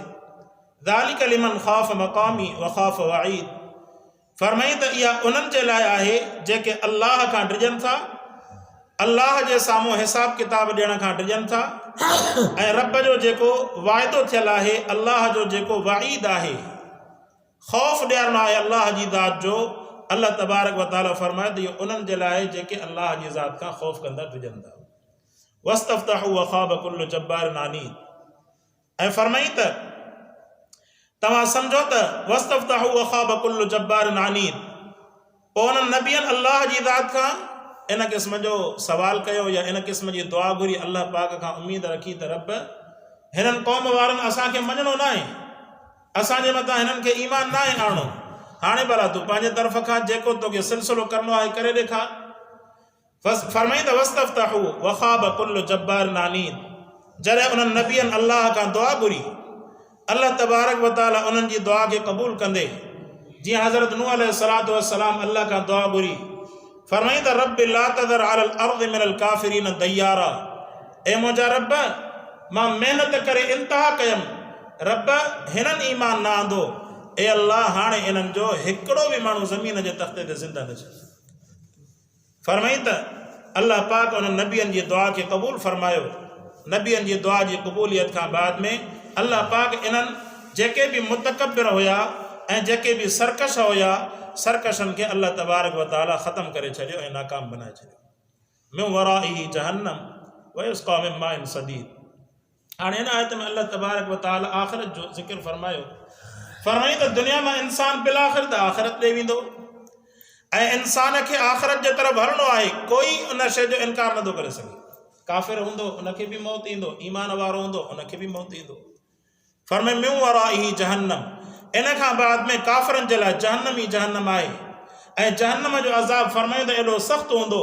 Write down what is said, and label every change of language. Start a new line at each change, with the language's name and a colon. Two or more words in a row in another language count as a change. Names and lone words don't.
Arabic: ذلك لمن خاف مقامي وخاف وعيد,
Sindhi: फरमाई त इहा उन्हनि जे लाइ आहे जेके अल्लाह खां डिॼनि था, अल्लाह जे साम्हूं हिसाब किताब ॾियण खां डिॼनि था ऐं रब जो जेको वाइदो थियल आहे, अल्लाह जो जेको वईद आहे, ख़ौफ़ ॾियणो आहे अल्लाह जी ज़ात जो। अल्लाह तबारक व तआला फरमाए त इहो उन्हनि जे लाइ जेके अल्लाह जी ज़ात खां ख़ौफ़ कंदा डिॼनि था।
Arabic: واستفتحوا وخاب كل جبار عنيد,
Sindhi: ऐं फरमाई त तव्हां सम्झो त
Arabic: واستفتحوا وخاب كل جبار عنيد.
Sindhi: पोइ उन्हनि नबियनि अल्लाह जी ज़ात खां इन क़िस्म जो सवाल कयो या इन क़िस्म जी दुआ घुरी अल्लाह पाक खां उम्मीद रखी त रब हिननि क़ौम वारनि असांखे मञणो न आहे, असांजे मथां हिननि खे ईमान न आहे आणो, हाणे भला तूं पंहिंजे तरफ़ खां जेको तोखे सिलसिलो करिणो आहे करे ॾेखार। फरमाई त
Arabic: واستفتحوا وخاب كل جبار عنيد.
Sindhi: जॾहिं उन्हनि नबियनि अल्लाह खां दुआ घुरी, अल्लाह तबारक व तआला उन्हनि जी दुआ खे क़बूल कंदे, जीअं हज़रत नूह
Arabic: عليه الصلاة والسلام
Sindhi: अल्लाह खां दुआ घुरी, फरमाई त
Arabic: رب لا تذر على الأرض من الكافرين ديارا.
Sindhi: ए मुंहिंजा रब, मां महिनत करे इंतहा कयमि, रब हिननि ईमान न आंदो, ए अल्लाह हाणे इन्हनि जो हिकिड़ो बि माण्हू ज़मीन जे तख़्ते ते ज़िंदा न छॾ। फरमाई त अल्लाह पाक उन्हनि नबियनि जी दुआ खे क़बूल फरमायो। नबियनि जी दुआ जी क़बूलियत खां बाद में अल्लाह पाक इन्हनि जेके बि मुतकब्बिर हुया ऐं जेके बि सरकश हुया, सरकशनि खे अल्लाह तबारक व तआला ख़त्म करे छॾियो ऐं नाकाम बनाए छॾियो।
Arabic: من ورائه جهنم ويسقى من ماء صديد.
Sindhi: हाणे हिन आयत में अल्लाह तबारक व तआला आख़िरत जो ज़िक्र फरमायो। फरमाई त दुनिया में इंसान बिलाख़िर त आख़िरत ॾे वेंदो ऐं इंसान खे आख़िरत जे तरफ़ हलणो आहे, कोई उन शइ जो इनकार नथो करे सघे। काफ़िर हूंदो उनखे बि मौत ईंदो, ईमान वारो हूंदो उनखे बि मौत ईंदो। फरमाए
Arabic: من ورائه جهنم,
Sindhi: इन खां बाद में काफ़िरनि जे लाइ जहन्नम ई जहन्नम आहे ऐं जहन्नम जो अज़ाब फरमाई त एॾो सख़्तु हूंदो।